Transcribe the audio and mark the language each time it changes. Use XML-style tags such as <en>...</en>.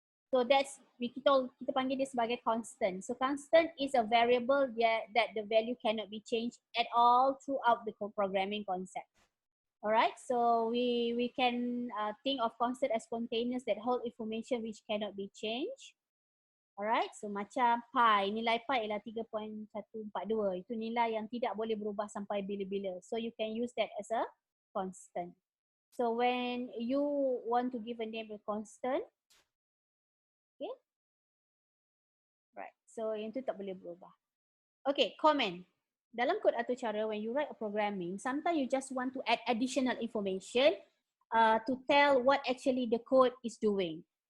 <ms>So that's, kita panggil dia sebagai constant.</ms> <en>So constant is a variable that the value cannot be changed at all throughout the programming concept. Alright, so we can think of constant as containers that hold information which cannot be changed.</en> <ms>Alright, so macam pi, nilai pi ialah 3.142. Itu nilai yang tidak boleh berubah sampai bila-bila.</ms> <en>So you can use that as a constant. So when you want to give a name a constant, okay, right,</en> <ms>so yang tu tak boleh berubah.</ms> <en>Okay, comment.</en> <ms>Dalam kod atau cara,</ms> <en>when you write a programming, sometimes you just want to add additional information to tell what actually the code is doing.</en>